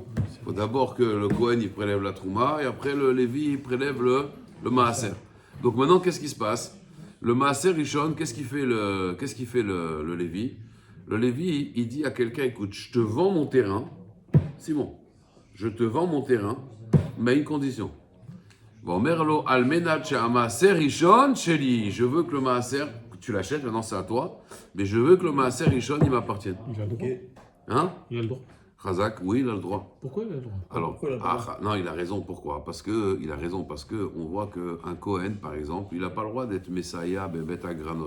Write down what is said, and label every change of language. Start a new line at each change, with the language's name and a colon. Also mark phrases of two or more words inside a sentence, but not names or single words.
French: Il faut d'abord que le Cohen, il prélève la Trouma et après, le Lévi, il prélève le Maaser. Donc maintenant, qu'est-ce qui se passe? Le
Hebrew: מעשר ראשון,
French: qu'est-ce qu'il fait le Lévi? Le Lévi, il dit à quelqu'un, écoute, je te vends mon terrain, Simon, je te vends mon terrain, mais à une condition.
Hebrew: מעל מנת מעשר ראשון שלי.
French: Je veux que le maaser, tu l'achètes, maintenant c'est à toi, mais je veux que le
Hebrew: מעשר ראשון,
French: il m'appartienne. Il a le droit. Hein? Il a le droit. Chazak, oui, il a le droit. Pourquoi il a le droit? Alors, Pourquoi il a le droit non, il a raison. Pourquoi? Parce que on voit qu'un Cohen, par exemple, il n'a pas le droit d'être Messiah,
Hebrew: בבית הגרנות.